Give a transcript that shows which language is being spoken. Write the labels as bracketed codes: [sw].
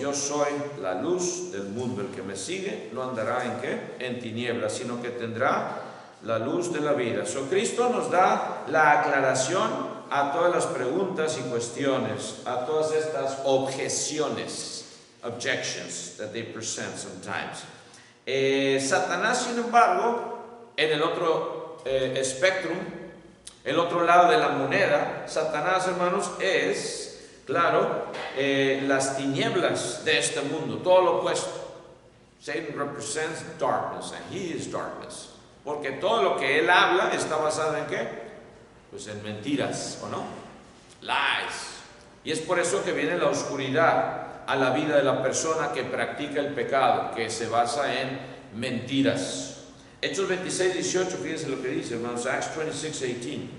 [es] Yo soy la luz del mundo, el que me sigue no andará ¿en qué? En tinieblas, sino que tendrá la luz de la vida. Cristo nos da la aclaración a todas las preguntas y cuestiones, a todas estas objeciones [en] objections that they present sometimes. [es] Satanás, sin embargo, en el otro espectrum, el otro lado de la moneda, Satanás, hermanos, es, claro, las tinieblas de este mundo, todo lo opuesto. [en] Satan represents darkness, and he is darkness. [es] Porque todo lo que él habla está basado en ¿qué? Pues en mentiras, ¿o no? [en] Lies. [es] Y es por eso que viene la oscuridad a la vida de la persona que practica el pecado, que se basa en mentiras. Hechos 26, 18, fíjense lo que dice, hermanos, Acts 26, 18.